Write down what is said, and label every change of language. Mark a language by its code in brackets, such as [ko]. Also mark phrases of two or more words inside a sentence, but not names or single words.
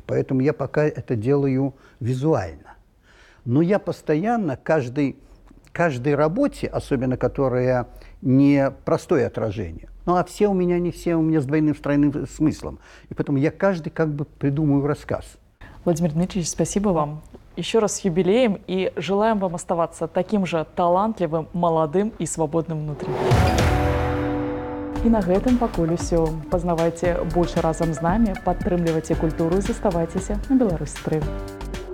[ru] Поэтому я пока это делаю визуально. Но я постоянно каждой работе, особенно которая не простое отражение, ну а все у меня, не все у меня с двойным, с тройным смыслом. И поэтому я каждый как бы придумываю рассказ. Владимир Дмитриевич, спасибо вам. Еще раз с юбилеем и желаем вам оставаться таким же талантливым, молодым и свободным внутри. [be] І на гэтым пакуль усё. Пазнавайце больше разам з намі, падтрымлівайце культуру і заставайцеся на Беларусь-3.